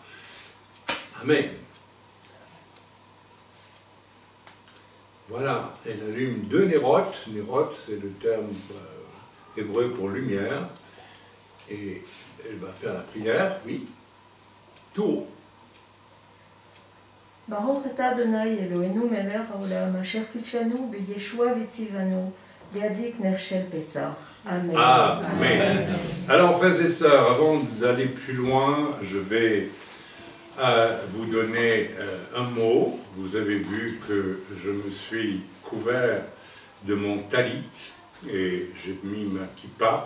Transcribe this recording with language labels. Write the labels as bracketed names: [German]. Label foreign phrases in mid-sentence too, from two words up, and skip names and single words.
[French] Amen. Voilà, elle allume 2 nérotes. Nérotes, c'est le terme hébreu pour lumière. Et elle va faire la prière, oui. Tout haut. [Hebrew] Baruch אתה אדוני אלוהינו מלך העולם אשר קידשנו בישוע וציוונו להדליק נר של פסח. [French] Amen. Amen. Alors frères et sœurs, avant d'aller plus loin, je vais vous donner un mot. Vous avez vu que je me suis couvert de mon talit et j'ai mis ma kippa.